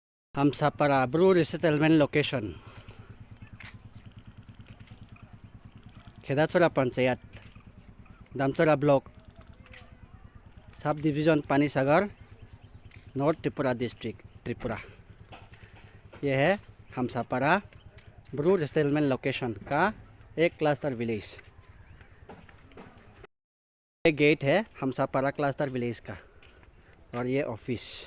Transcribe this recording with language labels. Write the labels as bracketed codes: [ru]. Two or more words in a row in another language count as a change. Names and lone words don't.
[en] Hamsapara Bru Resettlement Location Khedatsora Panchayat Damsora Block Subdivision Panisagar North Tripura District Tripura. [hi] यह है हमसापारा ब्रू [en] resettlement location [hi] का एक [en] cluster village. [hi] ये गेट है हमसापारा [en] cluster village [hi] का और ये ऑफिस।